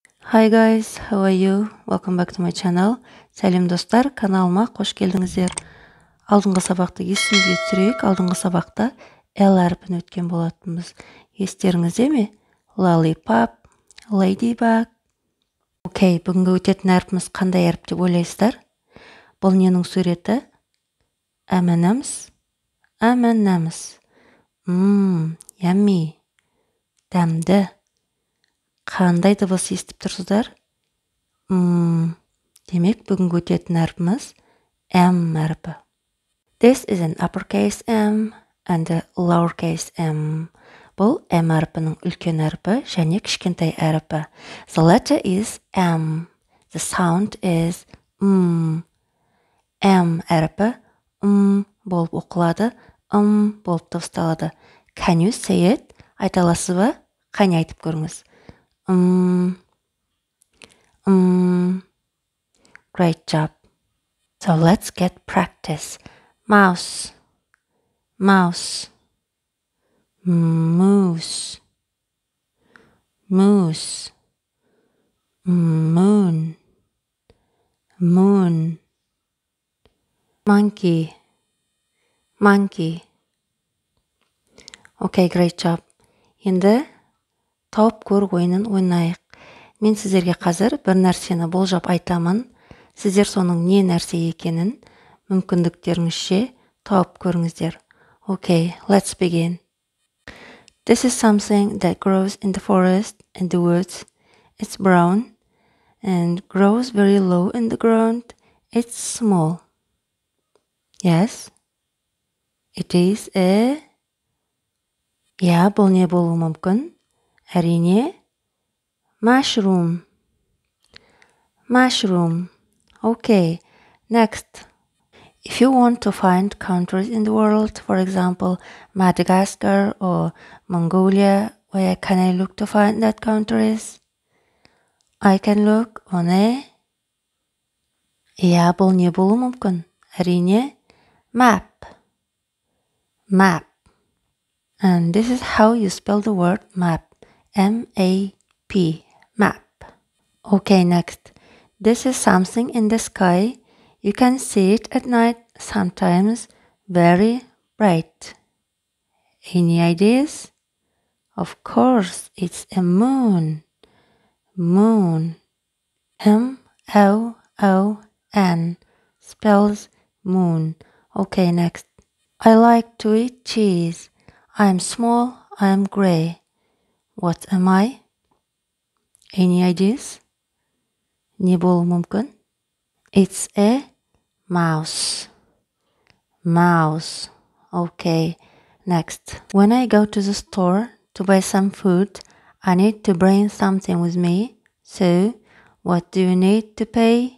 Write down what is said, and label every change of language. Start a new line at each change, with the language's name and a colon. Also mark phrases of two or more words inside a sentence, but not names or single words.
English: Hi guys, how are you? Welcome back to my channel.
Kazakh: Сәлем достар, каналыма қош келдіңіздер. Алдыңғы сабақты есіңізге түсірейік. Алдыңғы сабақта L әрпін өткен болатынбыз. Естеріңізде ме?
English: Lollipop, ladybug.
Kazakh: Окей, бүгінгі өтетін әрпіміз қандай әріп деп ойлайсыздар? Бұл ненің суреті? M&M's.
English: M&M's. Yummy.
Kazakh: Дәмді. Қандай дыбыс естіп тұрсыздар? Демек, бүгінгі өтетін әрпіміз M әрпі.
English: This is an uppercase M and a lowercase m.
Kazakh: Бұл M әрпінің үлкен әрпі және кішкентай әрпі.
English: The letter is M. The sound is
Kazakh: M әрпі болып оқылады, болып дыбысталады.
English: Can you say it?
Kazakh: Айта аласыз ба? Қане айтып көріңіз.
English: Great job. So let's get practice. Mouse, mouse, moose, moose, moon, moon, monkey, monkey. Okay, great job.
Kazakh: Енді тауып көру ойынын ойнайық. Мен сіздерге қазір бір нәрсені болжап айтамын. Сіздер соның не нәрсе екенін мүмкіндіктеріңізше тауып көріңіздер.
English: Okay, let's begin. This is something that grows in the forest and the woods. It's brown and grows very low in the ground. It's small. Yes, it is a...
Kazakh: Ja, бұл не болуы мүмкін? Әрине,
English: mushroom. Mushroom. Okay, next. If you want to find countries in the world, for example, Madagascar or Mongolia, where can I look to find that countries? I can look on a... Ja,
Kazakh: бұл не болуы мүмкін? Әрине,
English: map. Map. And this is how you spell the word map. M-A-P. Map. Okay, next. This is something in the sky. You can see it at night, sometimes very bright. Any ideas? Of course, it's a moon. Moon. M-O-O-N. Spells moon. Okay, next. I like to eat cheese. I'm small, I'm gray. What am I? Any ideas?
Kazakh: Не болуы мүмкін?
English: It's a mouse. Mouse. Okay, next. When I go to the store to buy some food, I need to bring something with me. So, what do you need to pay?